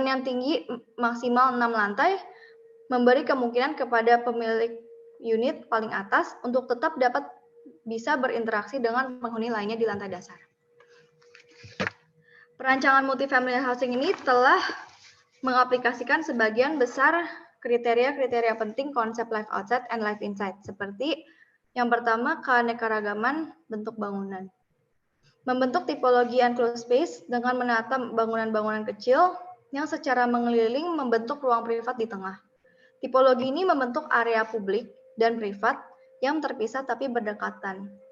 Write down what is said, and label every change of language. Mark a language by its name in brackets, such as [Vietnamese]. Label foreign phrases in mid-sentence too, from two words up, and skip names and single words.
[Indonesian] Bangunan yang tinggi maksimal 6 lantai memberi kemungkinan kepada pemilik unit paling atas untuk tetap dapat bisa berinteraksi dengan penghuni lainnya di lantai dasar. Perancangan [English] multifamily housing [Indonesian] ini telah mengaplikasikan sebagian besar kriteria-kriteria penting konsep [English] live outside and live inside, [Indonesian] seperti yang pertama, keanekaragaman bentuk bangunan. Membentuk tipologi [English] enclosed space [Indonesian] dengan menata bangunan-bangunan kecil yang secara mengeliling membentuk ruang privat di tengah. Tipologi ini membentuk area publik dan privat yang terpisah tapi berdekatan.